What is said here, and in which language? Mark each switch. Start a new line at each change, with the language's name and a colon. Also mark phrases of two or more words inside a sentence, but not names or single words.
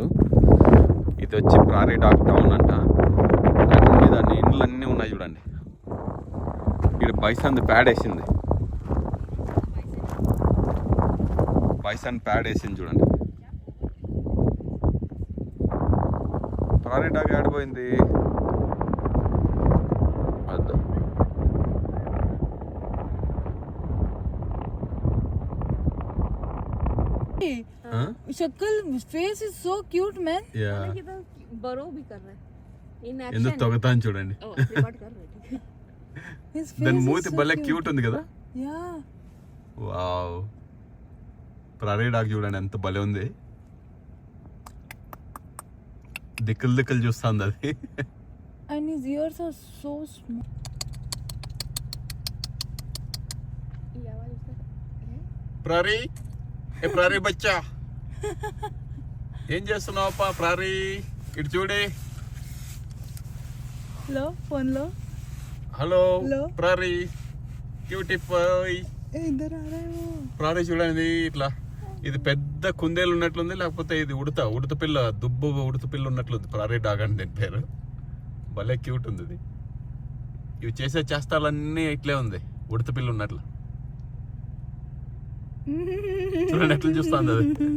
Telugu: ఇది వచ్చి ప్రారీ డాగ్ టౌన్ అంట. దాని ఇండ్లు అన్నీ ఉన్నాయి చూడండి. ఇక్కడ బైసన్ ప్యాడ్ వేసింది. బైసన్ ప్యాడ్ వేసింది చూడండి. ప్రారీ డాగ్ ఆడిపోయింది. వద్దు.
English: शक्ल face is so cute man.
Hindi: बरो भी कर रहा है इन
Telugu: ఎందుకు एक्शन తొగతాను చూడండి.
Hindi: रिकॉर्ड कर रहे थे.
English: His
Telugu: దాని
English: face
Telugu: మూతి
English: is so
Telugu: భలే
English: cute.
Telugu: క్యూట్ ఉంది కదా.
English: Yeah.
Telugu: వావ్. ప్రారీ డాగ్ చూడండి ఎంత భలే ఉంది. దిక్కులు చూస్తుంది అది.
English: And his ears are so small.
Hindi: ये आवाज उसका है
Telugu: ప్రారీ ఏ ప్రారీ బచ్చా ఏం చేస్తున్నావప్పా ప్రారీ? ఇటు చూడే.
Hindi: लो फोन लो.
Telugu: హలో హలో. ప్రారీ క్యూటిఫై.
Hindi: इधर आ रहा है वो.
Telugu: ప్రారీ చూడండి ఇట్లా. ఇది పెద్ద కుందేలు ఉన్నట్లుంది, లేకపోతే ఇది ఉడత పిల్ల, దుబ్బు ఉడత పిల్ల ఉన్నట్లుంది. ప్రారీ డాగ్ అని దీని పేరు. భలే క్యూట్ ఉంది ఇది. ఇవి చేసే చేస్తాలన్నీ ఇట్లే ఉంది, ఉడత పిల్ల ఉన్నట్లు. చూడండి ఎట్లా చూస్తుంది అది.